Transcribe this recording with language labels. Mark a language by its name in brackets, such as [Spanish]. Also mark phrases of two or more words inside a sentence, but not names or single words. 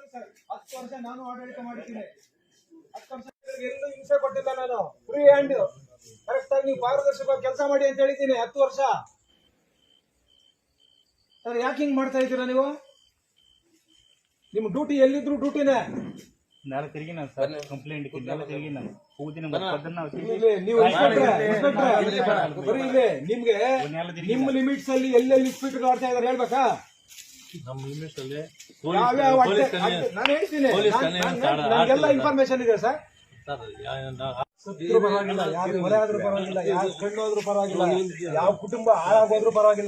[Kannada] ಸರ್ 10 ವರ್ಷ ನಾನು ಆಡಳಿತ ಮಾಡಿದ್ದೀನಿ. 10 ವರ್ಷ ಎಲ್ಲೂ ಹಿಂಸೆ ಕೊಟ್ಟಿಲ್ಲ ನಾನು. [English] free hand correct [Kannada] ಆಗಿ ನೀವು ಪಾರದರ್ಶಕವಾಗಿ ಕೆಲಸ ಮಾಡಿ ಅಂತ ಹೇಳಿದ್ದೀನಿ 10 ವರ್ಷ. ಸರ್ ಯಾಕೆ ಹಿಂಗ್ ಮಾಡ್ತಾ ಇದ್ದೀರಾ ನೀವು? ನಿಮ್ ಡ್ಯೂಟಿ ಎಲ್ಲಿದ್ರು ಡ್ಯೂಟಿನೇ. [Telugu] నెల తిరిగినా సార్ కంప్లైంట్ కి నెల తిరిగినా పూదిన పొద్దున్న [Kannada] ಇಲ್ಲಿ ನೀವು ಬರೀ ಇಲ್ಲಿ ನಿಮ್ಗೆ ನಿಮ್ಮ ಲಿಮಿಟ್ಸ್ ಅಲ್ಲಿ ಎಲ್ಲೆಲ್ಲಿ ಸ್ಪೀಡ್ ಆಡ್ತಾ ಇದಾರೆ ಹೇಳ್ಬೇಕಾ? ನಮ್ಮ ಲಿಮಿಟ್ಸ್ ಅಲ್ಲಿ ಯಾವ್ಯಾವ ಪೊಲೀಸ್ ಕನ್ಯೆ ನಾನು ಹೇಳ್ತೀನಿ, ಪೊಲೀಸ್ ಕನ್ಯೆ ನನಗೆಲ್ಲ ಇನ್ಫಾರ್ಮೇಶನ್ ಇದೆ ಸರ್. ಸರ್ ಸತ್ರು ಪರವಾಗಿಲ್ಲ, ಯಾರು ಮನೆ ಆದ್ರೂ ಪರವಾಗಿಲ್ಲ, ಯಾರು ಕಣ್ಣು ಹೋದ್ರೂ ಪರವಾಗಿಲ್ಲ, ಯಾವ ಕುಟುಂಬ ಹಾಳಾಗೋದ್ರೂ ಪರವಾಗಿಲ್ಲ,